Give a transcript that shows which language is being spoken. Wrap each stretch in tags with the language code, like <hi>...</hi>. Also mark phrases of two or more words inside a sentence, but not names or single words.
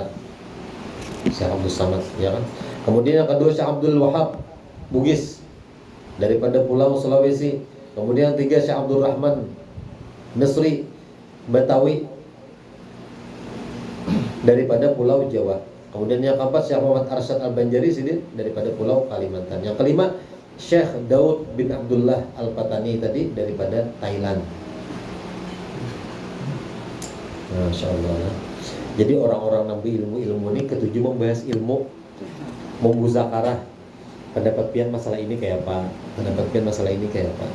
<id>Syekh Abdul Samad, ya kan? Kemudian yang kedua Syekh Abdul Wahab Bugis daripada Pulau Sulawesi. Kemudian yang ketiga Syekh Abdul Rahman Nasri Betawi daripada Pulau Jawa. Kemudian yang keempat Syekh Muhammad Arsyad Al-Banjari sini daripada Pulau Kalimantan. Yang kelima Syekh Daud bin Abdullah Al-Patani tadi daripada Thailand.</id> <ar>ما شاء الله.</ar> <id>Jadi orang-orang nabi ilmu ini ketujuh membahas ilmu, memuzakarah pendapat pian masalah ini kayak apa, pendapat pian masalah ini kayak apa.</id>